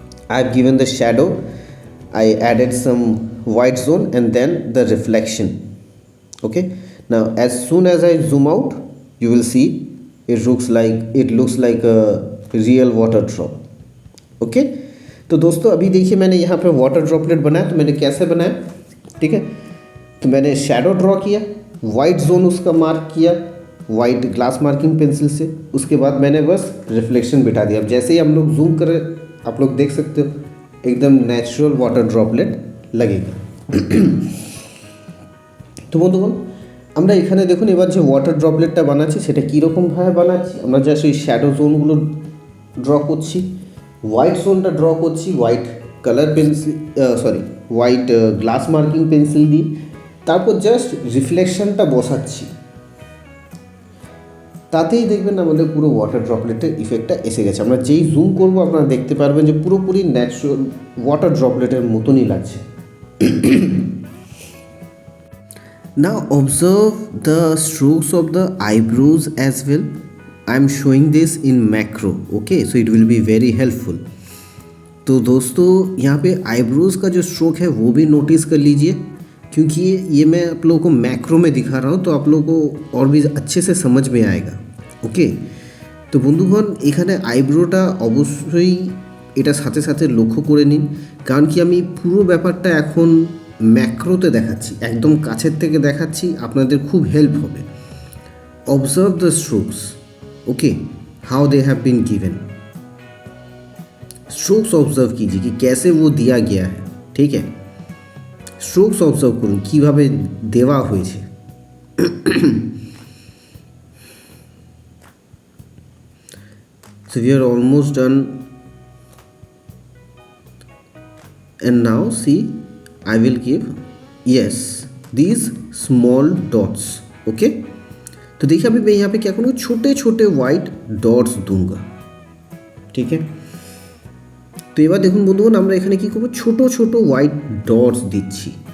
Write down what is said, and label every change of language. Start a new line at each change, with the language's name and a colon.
English: I have given the shadow, I added some white zone and then the reflection. Okay, now as soon as I zoom out you will see it looks like a real water drop.
Hindi: Okay, तो दोस्तों अभी देखिए मैंने यहाँ पे water droplet बनाया, तो मैंने कैसे बनाया, ठीक है, तो मैंने शैडो ड्रॉ किया, वाइट जोन उसका मार्क किया वाइट ग्लास मार्किंग पेंसिल से, उसके बाद मैंने बस रिफ्लेक्शन बिठा दिया। अब जैसे ही हम लोग जूम करें आप लोग देख सकते हो एकदम ন্যাচারাল ওয়াটার ড্রপলেট লাগেগা।
Bangla: তো বন্ধুগণ আমরা এখানে দেখুন এবার যে ওয়াটার ড্রপলেটটা বানাচ্ছি সেটা কীরকমভাবে বানাচ্ছি, আমরা জাস্ট ওই শ্যাডো জোনগুলো ড্র করছি, হোয়াইট জোনটা ড্র করছি white colour pencil white glass marking pencil দিয়ে, তারপর জাস্ট রিফ্লেকশনটা বসাচ্ছি, তাতেই দেখবেন আমাদের পুরো ওয়াটার ড্রপলেটের ইফেক্টটা এসে গেছে। আমরা যেই জুম করব আপনারা দেখতে পারবেন যে পুরোপুরি ন্যাচারাল ওয়াটার ড্রপলেটের মতনই লাগছে।
English: Now observe the strokes of the eyebrows as well. I am showing this in macro, okay, so it will be very helpful.
Hindi: तो दोस्तों यहाँ पे आईब्रोज़ का जो स्ट्रोक है वो भी नोटिस कर लीजिए, क्योंकि ये मैं आप लोगों को मैक्रो में दिखा रहा हूँ तो आप लोगों को और भी अच्छे से समझ में आएगा।
Bangla: ওকে, তো বন্ধুগণ এখানে আইব্রোটা অবশ্যই এটা সাথে সাথে লক্ষ্য করে নিন, কারণ কি আমি পুরো ব্যাপারটা এখন ম্যাক্রোতে দেখাচ্ছি, একদম কাছের থেকে দেখাচ্ছি, আপনাদের খুব হেল্প হবে।
English: observe the strokes, okay, how they have been given,
Hindi: strokes observe कीजिए कि कैसे वो दिया गया है, ठीक है,
Bangla: স্ট্রোকস অবজার্ভ করুন কীভাবে দেওয়া হয়েছে।
English: So we are almost done, and now see I will give yes these small dots, okay,
Hindi: तो देखिए अभी मैं यहाँ पे क्या करूँगा, छोटे छोटे वाइट डॉट्स दूंगा, ठीक है।
Bangla: তো এবার দেখুন বন্ধুগণ আমরা এখানে কী করবো, ছোটো ছোটো হোয়াইট ডটস দিচ্ছি।